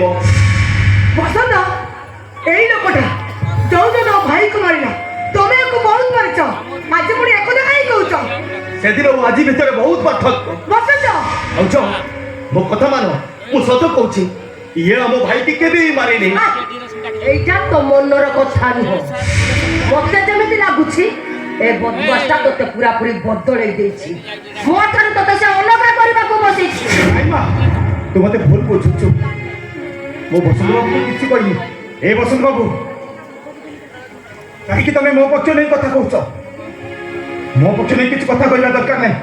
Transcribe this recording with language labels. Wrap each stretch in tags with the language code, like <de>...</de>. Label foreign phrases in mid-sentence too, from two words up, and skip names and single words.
<or>ବସନ୍ତ ଏଇ ଲୋକଟା ଯୋଉ ଜଣ ଭାଇକୁ ମାରିଲା ତମେ ଆକୁ ବହୁତ ମାରିଛ, ଆଜି ପୁଣି ଏକଥା କାହିଁ କହୁଛ? ସେଦିନ ଓ ଆଜି ଭିତରେ ବହୁତ ପାର୍ଥକ୍ୟ। ବସନ୍ତ ଭାଉଜ ମୋ କଥା ମାନ, ମୁଁ ସତ କହୁଛି ଇଏ ଆମ ଭାଇକି କେବେ ବି ମାରିନି। ଏଇଟା ତୋ ମନର କଥା ନୁହ, ମତେ ଯେମିତି ଲାଗୁଛି ଏ ବଦମାସଟା ତୋତେ ପୁରାପୁରି ବଦଳାଇ ଦେଇଛି। ମୋ ଠାରୁ ତତେ ସେ ଅଲଗା କରିବାକୁ ବସିଛି। ନାଇଁ ମା, ତୁ ମତେ ଭୁଲ ବୁଝୁଛୁ। ମୁଁ ବସନ୍ତ ବାବୁକୁ କିଛି କହିନି। ଏ ବସନ୍ତ ବାବୁ, କାହିଁକି ତମେ ମୋ ପକ୍ଷ ନେଇ କଥା କହୁଛ? ମୋ ପକ୍ଷ ନେଇ କିଛି କଥା କହିବା ଦରକାର ନାହିଁ।</or>